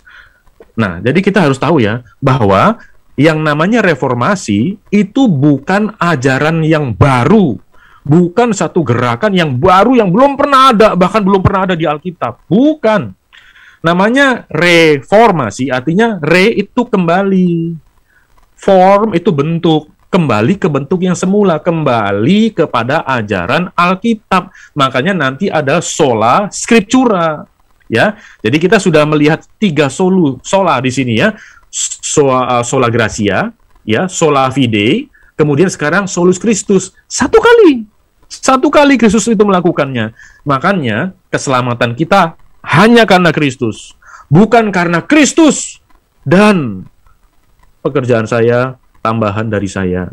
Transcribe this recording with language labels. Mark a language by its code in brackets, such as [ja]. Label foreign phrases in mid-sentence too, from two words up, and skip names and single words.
[id] Nah, jadi kita harus tahu ya, bahwa yang namanya reformasi itu bukan ajaran yang baru, Bukan satu gerakan yang baru, yang belum pernah ada, bahkan belum pernah ada di Alkitab. Bukan. Namanya reformasi, artinya re itu kembali. Form itu bentuk. Kembali ke bentuk yang semula, kembali kepada ajaran Alkitab. Makanya nanti ada [la] sola scriptura, [id] ya. Jadi kita sudah melihat 3 sola di sini, ya. [la] Sola gratia, ya, sola fide, [id] kemudian sekarang [la] solus Christus. [id] Satu kali Kristus itu melakukannya. Makanya keselamatan kita hanya karena Kristus, bukan karena Kristus dan pekerjaan saya, tambahan dari saya.